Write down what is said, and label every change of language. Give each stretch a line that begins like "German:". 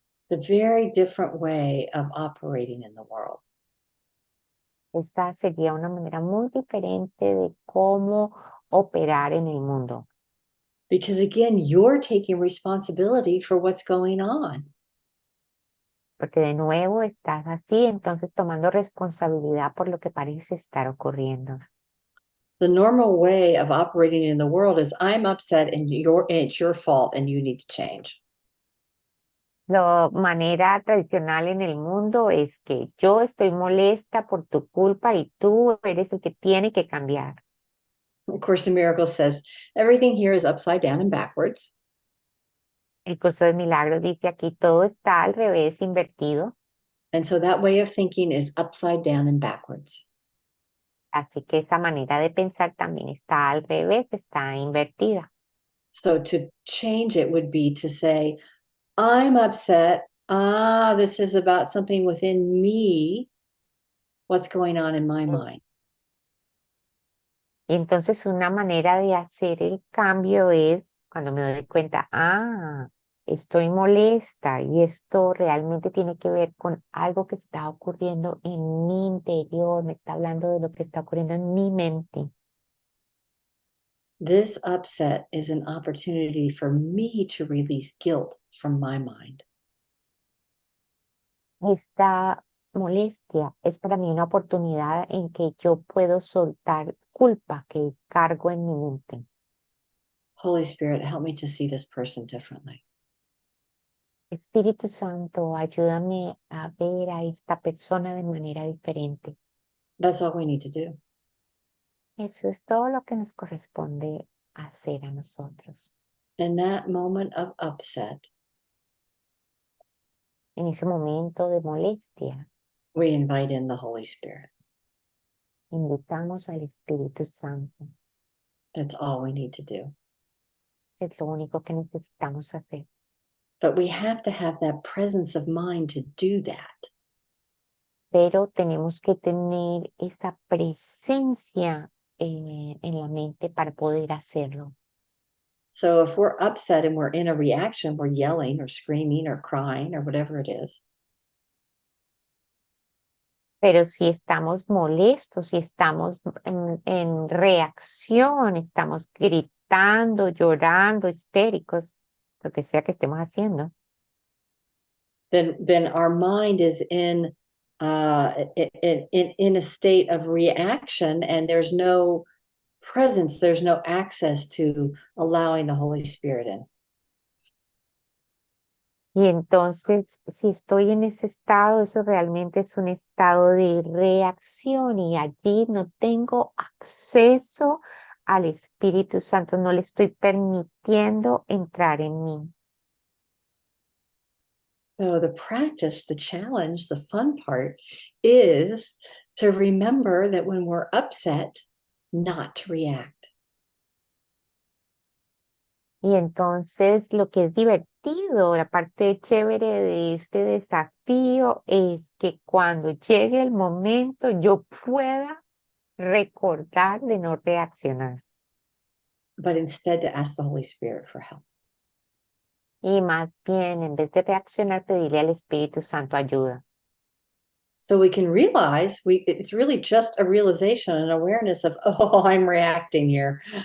English: A very different way of operating in the world.
Spanish: Esta sería una manera muy diferente de cómo operar en el mundo.
English: Because again, you're taking responsibility for what's going on.
Spanish: Porque de nuevo estás así, entonces tomando responsabilidad por lo que parece estar ocurriendo.
English: The normal way of operating in the world is I'm upset and it's your fault and you need to change.
Spanish: La manera tradicional en el mundo es que yo estoy molesta por tu culpa y tú eres el que tiene que cambiar.
English: Of Course in Miracles says everything here is upside down and backwards.
Spanish: El curso de milagros dice aquí todo está al revés, invertido.
English: And so that way of thinking is upside down and backwards.
Spanish: Así que esa manera de pensar también está al revés, está invertida.
English: So to change it would be to say, I'm upset. This is about something within me. What's going on in my mind?
Spanish: Y entonces una manera de hacer el cambio es cuando me doy cuenta, estoy molesta y esto realmente tiene que ver con algo que está ocurriendo en mi interior, me está hablando de lo que está ocurriendo en mi mente.
English: This upset is an opportunity for me to release guilt from my mind.
Spanish: Esta molestia es para mí una oportunidad en que yo puedo soltar culpa que cargo en mi mente.
English: Holy Spirit, help me to see this person differently.
Spanish: Espíritu Santo, ayúdame a ver a esta persona de manera diferente.
English: That's all we need to do.
Spanish: Eso es todo lo que nos corresponde hacer a nosotros.
English: In that moment of upset,
Spanish: En ese momento de molestia,
English: we invite in the Holy Spirit.
Spanish: invitamos al Espíritu Santo.
English: That's all we need to do.
Spanish: Es lo único que necesitamos hacer.
English: But we have to have that presence of mind to do that.
Spanish: Pero tenemos que tener esa presencia en la mente para poder hacerlo.
English: So if we're upset and we're in a reaction, we're yelling or screaming or crying or whatever it is.
Spanish: Pero si estamos molestos, si estamos en reacción, estamos gritando, llorando, histéricos, lo que sea que estemos haciendo,
English: Then our mind is in a state of reaction, and there's no presence, there's no access to allowing the Holy Spirit in.
Spanish: y entonces si estoy en ese estado, eso realmente es un estado de reacción y allí no tengo acceso al Espíritu Santo, no le estoy permitiendo entrar en mí.
English: So the practice, the challenge, the fun part is to remember that when we're upset, not to react.
Spanish: Y entonces lo que es divertido, la parte chévere de este desafío es que cuando llegue el momento yo pueda recordar de no reaccionar.
English: but instead to ask the Holy Spirit for help.
Spanish: Y más bien, en vez de reaccionar, pedirle al Espíritu Santo ayuda.
English: So we can realize it's really just a realization and awareness of, oh, I'm reacting here.